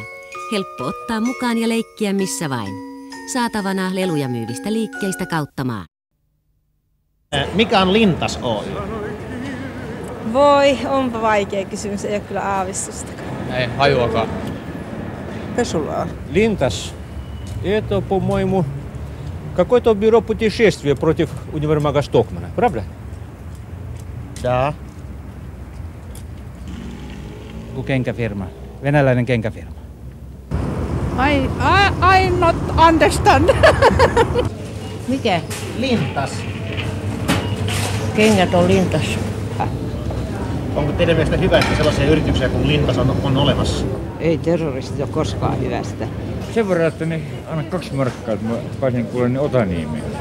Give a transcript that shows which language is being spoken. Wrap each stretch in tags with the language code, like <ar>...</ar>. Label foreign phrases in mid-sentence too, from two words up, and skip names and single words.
<fi>Helppo ottaa mukaan ja leikkiä missä vain. Saatavana leluja myyvistä liikkeistä kautta maan. Mikä on Lintas Oy? Voi, onpa vaikea kysymys, ei ole kyllä aavistustakaan. Ei, hajuakaan. Pesulaa. Lintas.</fi> <ru>Это, по-моему, какое-то бюро путешествия против универмага Стокмана, правда? Да.</ru> <fi>Joku kenkäfirma. Venäläinen kenkäfirma.</fi> <en>I not understand.</en> <fi>Mikä? Lintas. Kengät on Lintas. Onko teidän mielestä hyvä, että sellaisia yrityksiä kuin Lintas on olemassa? Ei terroristit ole koskaan hyvästä. Sen verran, että ne anna 2 markkaa, että mä pääsin kuulemaan ne Otaniemeen.</fi>